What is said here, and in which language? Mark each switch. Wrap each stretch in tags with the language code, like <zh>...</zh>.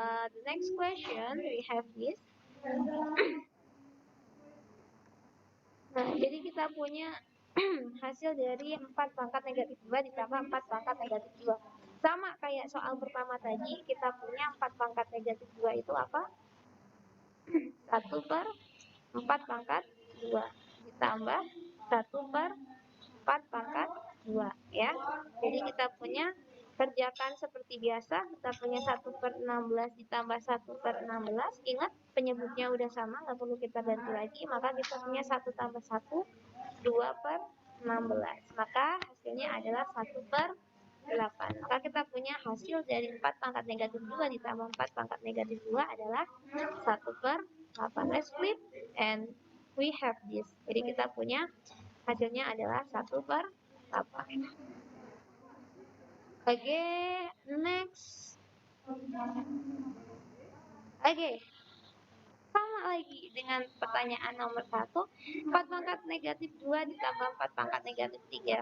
<en>The next question we have this.</en> <id>Nah, jadi kita punya hasil dari 4 pangkat negatif 2 ditambah 4 pangkat negatif 2. Sama kayak soal pertama tadi, kita punya 4 pangkat negatif 2 itu apa? 1 per 4 pangkat 2 ditambah 1 per 4 pangkat 2 ya. Jadi kita punya kerjakan seperti biasa, kita punya 1 per 16 ditambah 1 per 16. Ingat penyebutnya udah sama, nggak perlu kita ganti lagi, maka kita punya 1 tambah 1, 2 per 16. Maka hasilnya adalah 1 per 8. Maka kita punya hasil dari 4 pangkat negatif 2 ditambah 4 pangkat negatif 2 adalah 1 per 8.</id> <en>Let's flip and we have this.</en> <id>Jadi kita punya hasilnya adalah 1 per 8. Oke, next. Oke, sama lagi dengan pertanyaan nomor 1. 4 pangkat negatif 2 ditambah 4 pangkat negatif 3.</id>